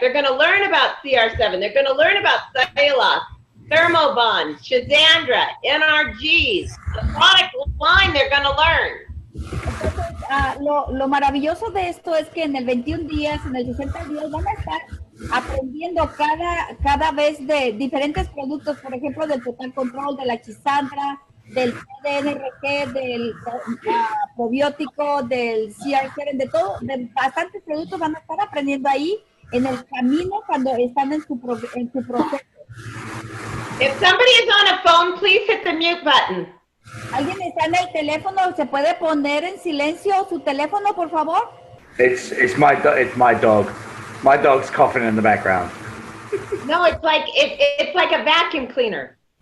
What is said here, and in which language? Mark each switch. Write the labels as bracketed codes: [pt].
[en] They're going to learn about CR7. They're going to learn about cellulose, Thermobond, Shazandra, NRGs, the product line they're going to learn. [es] Entonces, lo maravilloso de esto es que en el 21 días, en el 60 días, van a estar aprendiendo cada vez de diferentes productos, por ejemplo, del Total Control, de la Chisandra, del DNRG, del probiótico, del CR7, de todo, de bastantes productos van a estar aprendiendo ahí en el camino cuando están en su proceso. [en] If somebody is on a phone, please hit the mute button. [es] ¿Alguien está en el teléfono? ¿Se puede poner en silencio su teléfono, por favor? [en] It's my dog. My dog's coughing in the background. No, it's like a vacuum cleaner.